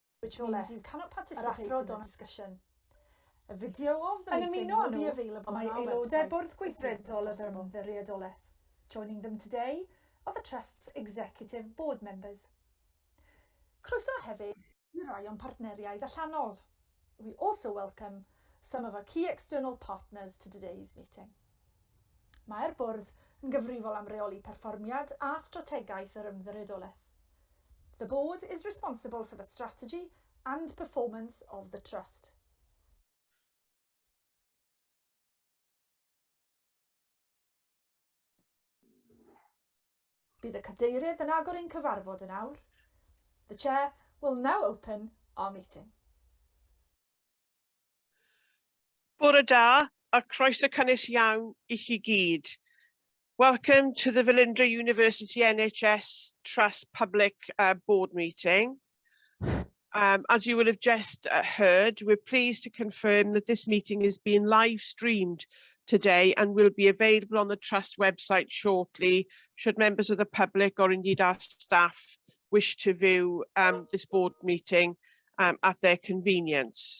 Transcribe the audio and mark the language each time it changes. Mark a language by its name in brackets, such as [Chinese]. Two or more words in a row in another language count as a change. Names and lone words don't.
[English] which means you cannot participate in the discussion. A video of the meeting will be available on our website. [Welsh] Bwrdd Gweithredol y Ymddiriedolaeth. [English] Joining them today are the Trust's executive board members. [Welsh] Croeso hefyd I rai o'n partneriaid allanol. [English] We also welcome some of our key external partners to today's meeting. [Welsh] Mae'r bwrdd yn gyfrifol am reoli perfformiad a strategaeth yr ymddiriedolaeth. [English] The board is responsible for the strategy and performance of the Trust. [Welsh] Bydd y cadeirydd yn agor ein cyfarfod yn awr. [English] The Chair will now open our meeting. [Welsh] Bore da a croeso cynnes iawn I chi gyd. [English] Welcome to the Velindre University NHS Trust Public Board Meeting. As you will have just heard, we're pleased to confirm that this meeting is being live streamed today and will be available on the Trust website shortly, should members of the public or indeed our staff wish to view this board meeting at their convenience.